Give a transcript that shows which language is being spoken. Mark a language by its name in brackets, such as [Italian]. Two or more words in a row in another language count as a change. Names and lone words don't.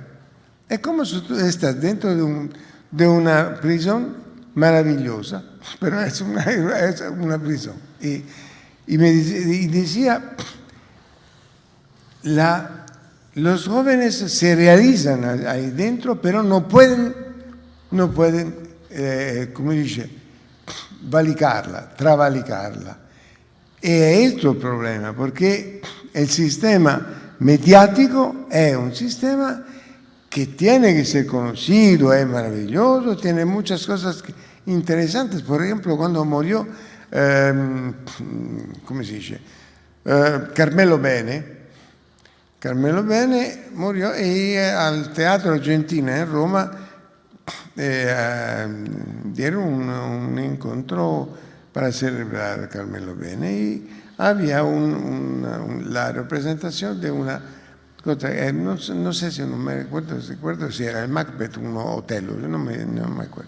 [Spanish] Es como si tú estás dentro de una prisión maravillosa, pero es una prisión. Y decía, los jóvenes se realizan ahí dentro, pero no pueden [Italian] come dice, [Spanish] travalicarla. [Italian] E è questo il problema, perché il sistema mediático è un sistema [Spanish] que tiene que ser conocido, es maravilloso, tiene muchas cosas interesantes. Por ejemplo, cuando murió, ¿cómo se dice? Carmelo Bene murió y al Teatro Argentina en Roma dieron un encuentro para celebrar a Carmelo Bene y había la representación de una cosa, no sé si no me recuerdo si era el Macbeth o un Otello, no me acuerdo.